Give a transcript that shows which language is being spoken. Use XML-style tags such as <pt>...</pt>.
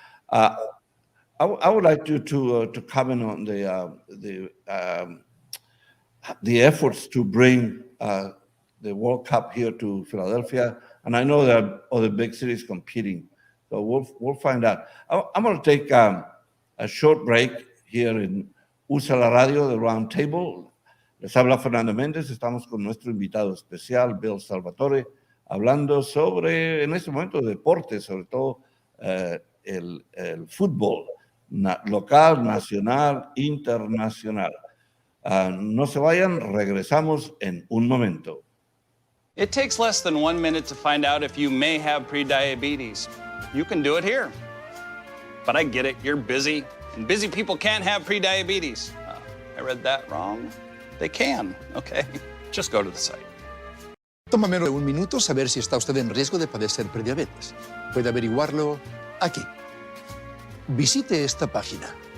<en>uh, I would like you to comment on the efforts to bring the World Cup here to Philadelphia, and I know there are other big cities competing, so we'll find out. I'm going to take a short break here in Usa la Radio de Roundtable.</en> <es>Les habla Fernando Méndez. Estamos con nuestro invitado especial, Bill Salvatore, hablando sobre, en este momento, deportes, sobre todo el fútbol local, nacional, internacional. No se vayan, regresamos en un momento.</es> <en>It takes less than 1 minute to find out if you may have prediabetes. You can do it here. But I get it, you're busy, and busy people can't have prediabetes. I read that wrong. They can, okay? Just go to the site.</en> <es>Toma menos de un minuto saber si está usted en riesgo de padecer prediabetes. Puede averiguarlo aquí. Visite esta página.</es>